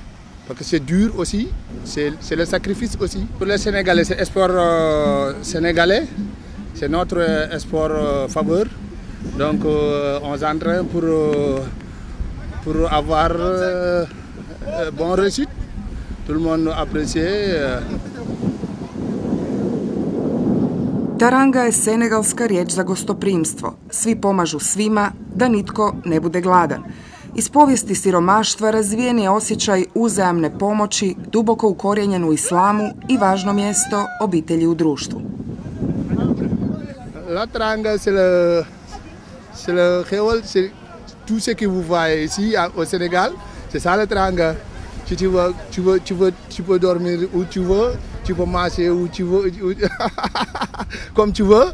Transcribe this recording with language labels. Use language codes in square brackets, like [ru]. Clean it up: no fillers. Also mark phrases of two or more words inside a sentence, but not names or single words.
[fr] Parce que c'est dur aussi, c'est le sacrifice aussi. Pour les Sénégalais, c'est le sport sénégalais. C'est notre sport faveur. Donc on s'entraîne pour avoir bonne réussite. Tout le monde apprécie. [hr] Taranga je senegalska riječ za gostoprimstvo. Svi pomažu svima da nitko ne bude gladan. Iz povijesti siromaštva razvijen je osjećaj uzajamne pomoći, duboko ukorijenjen u islamu i važno mjesto obitelji u društvu. [fr] La taranga, c'est le créole, c'est tout ce que vous voyez ici au Sénégal, c'est ça la taranga. Si tu peux dormir où tu veux, tu peux marcher où tu veux, comme tu veux.